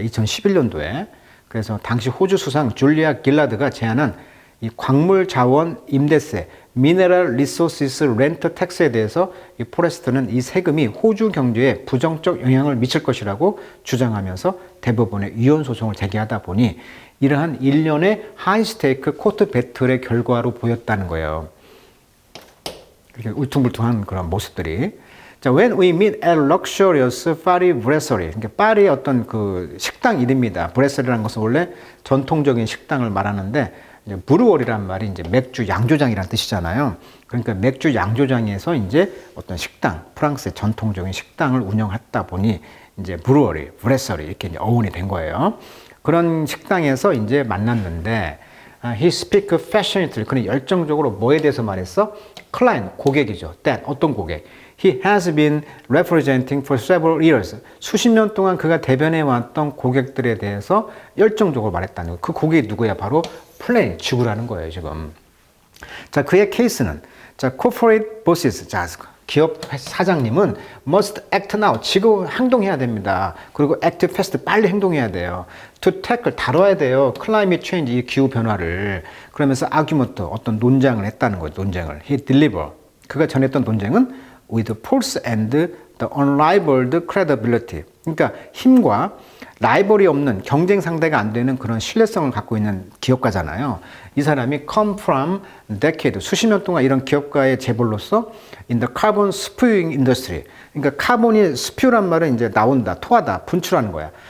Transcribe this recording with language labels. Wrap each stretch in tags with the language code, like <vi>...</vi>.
<ko>2011년도에. 그래서 당시 호주 수상 줄리아 길라드가 제안한 이 광물 자원 임대세, 미네랄 리소시스 렌트 텍스에 대해서 이 포레스트는 이 세금이 호주 경제에 부정적 영향을 미칠 것이라고 주장하면서 대법원에 위헌 소송을 제기하다 보니 이러한 일련의 하이스테이크 코트 배틀의 결과로 보였다는 거예요. 이렇게 울퉁불퉁한 그런 모습들이.</ko> <en>자, when we meet at luxurious 파리 브레서리.</en> <ko>그러니까 파리의 어떤 그 식당 이름입니다. 브레서리라는 것은 원래 전통적인 식당을 말하는데 이제 브루어리란 말이 이제 맥주 양조장이라는 뜻이잖아요. 그러니까 맥주 양조장에서 이제 어떤 식당, 프랑스의 전통적인 식당을 운영했다 보니 이제 브루어리, 브레서리 이렇게 이제 어원이 된 거예요. 그런 식당에서 이제 만났는데</ko> <en>he speak passionately.</en> <ko>그는 열정적으로 뭐에 대해서 말했어? client, 고객이죠. that, 어떤 고객.</ko> <en>He has been representing for several years.</en> <ko>수십 년 동안 그가 대변해 왔던 고객들에 대해서 열정적으로 말했다는 거예요. 그 고객이 누구야? 바로 플레인, 지구라는 거예요, 지금. 자, 그의 케이스는 자,</ko> <en>corporate bosses.</en> <ko>자, 기업 사장님은</ko> <en>must act now.</en> <ko>지금 행동해야 됩니다. 그리고</ko> <en>act fast.</en> <ko>빨리 행동해야 돼요.</ko> <en>to tackle.</en> <ko>다뤄야 돼요.</ko> <en>climate change.</en> <ko>이 기후 변화를. 그러면서 argument. 어떤 논쟁을 했다는 거예요. 논쟁을.</ko> <en>He deliver.</en> <ko>그가 전했던 논쟁은</ko> <en>with force and the unrivaled credibility.</en> <ko>그러니까 힘과 라이벌이 없는 경쟁 상대가 안 되는 그런 신뢰성을 갖고 있는 기업가잖아요. 이 사람이</ko> <en>come from decade,</en> <ko>수십 년 동안 이런 기업가의 재벌로서</ko> <en>in the carbon spewing industry.</en> <ko>그러니까 카본이 spew란 말은 이제 나온다, 토하다, 분출하는 거야.</ko>